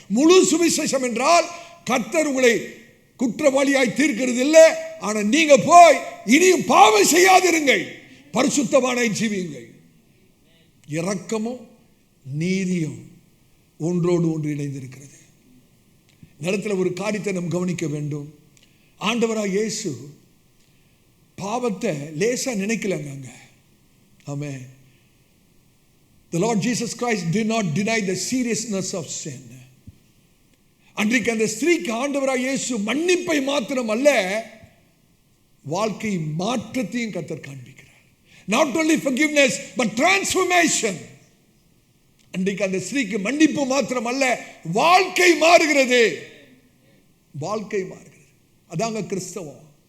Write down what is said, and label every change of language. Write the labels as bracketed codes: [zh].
[ta] முழு சுவிசேஷம் என்றால் கர்த்தர் உங்களை குற்றவாளியாய் தீர்க்கிறது இல்லை, ஆனா நீங்க போய் இனியும் பாவம் செய்யாதிருங்கள், பரிசுத்தமானாய் ஜீவியுங்கள். இரக்கமும் நீதியும் ஒன்றோடு ஒன்று இணைந்திருக்கிறது. நேரத்தில் ஒரு காரியத்தை நாம் கவனிக்க வேண்டும். ஆண்டவராய் இயேசு பாவத்தை லேசா நினைக்கலங்க. ஆமென். [en] The Lord Jesus Christ did not deny the seriousness of sin. [ta] அன்றைக்கு அந்த ஸ்திரீக்கு ஆண்டவராய் இயேசு மன்னிப்பை மாத்திரம் அல்ல, வாழ்க்கை மாற்றத்தையும் கர்த்தர் காண்பிக்கிறார். [en] Not only forgiveness but transformation. [ta] அன்றைக்கு அந்த ஸ்திரீக்கு மன்னிப்பு மாத்திரம் அல்ல, வாழ்க்கை மாறுகிறது. வாழ்க்கை மாறுகிறது. அதாங்க கிறிஸ்தவம்.